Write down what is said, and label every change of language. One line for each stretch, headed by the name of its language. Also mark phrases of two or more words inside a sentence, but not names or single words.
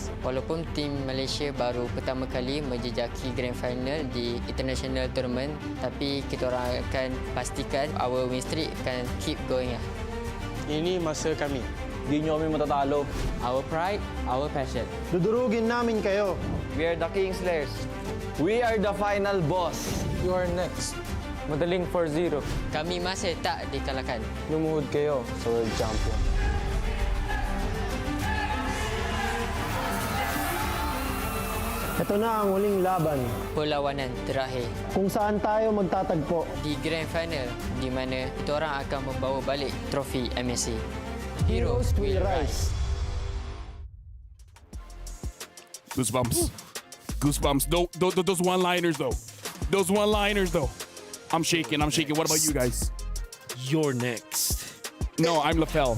Malay: Walaupun tim Malaysia baru pertama kali menjejaki Grand Final di International Tournament, tapi kita orang akan pastikan
English: our win streak
Malay: akan
English: keep going.
Malay: Ini masa kami.
Filipino: Di nyo kami matatalo.
English: Our pride, our passion.
Filipino: Dudurugin namin kayo.
English: We are the King Slayers. We are the final boss. You are next.
Filipino: Madaling 4-0.
Malay: Kami masih tak dikalahkan.
Filipino: Lumuhod kayo sa World Champion. Ito na ang huling laban.
Malay: Perlawanan terakhir.
Filipino: Kung saan tayo magtatagpo.
Malay: Di Grand Final, di mana kita orang akan membawa balik trofi MSC.
English: Heroes will rise. Goosebumps. Goosebumps. Those one-liners, though. Those one-liners, though. I'm shaking. What about you guys? You're next. No, I'm LaFell.